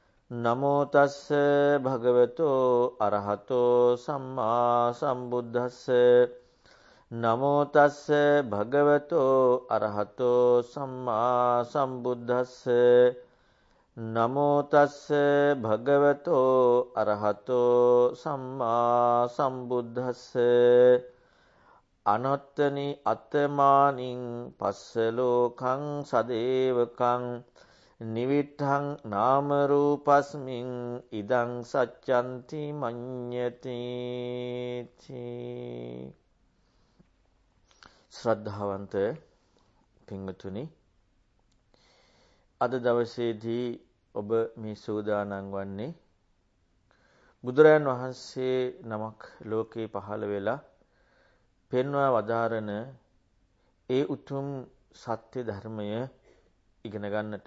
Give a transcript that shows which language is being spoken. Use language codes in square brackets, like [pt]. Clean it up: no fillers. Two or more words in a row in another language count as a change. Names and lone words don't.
[pi] නමෝ තස්ස භගවතෝ අරහතෝ සම්මා සම්බුද්දස්ස නමෝ තස්ස භගවතෝ අරහතෝ සම්මා සම්බුද්දස්ස නමෝ තස්ස භගවතෝ අරහතෝ සම්මා සම්බුද්දස්ස අනත්තනි අත්තමානින් පස්ස ලෝකං සදේවකං නිවිට්ඨං නාම රූපස්මින් ඉදං සච්ඡන්ති මඤ්ඤති. [si] ශ්‍රද්ධාවන්ත පින්වතුනි, අද දවසේදී ඔබ මේ සූදානම් වන්නේ බුදුරජාන් වහන්සේ නමක් ලෝකේ පහළ වෙලා පෙන්වා වදාරන ඒ උතුම් සත්‍ය ධර්මය ඉගෙන ගන්නට.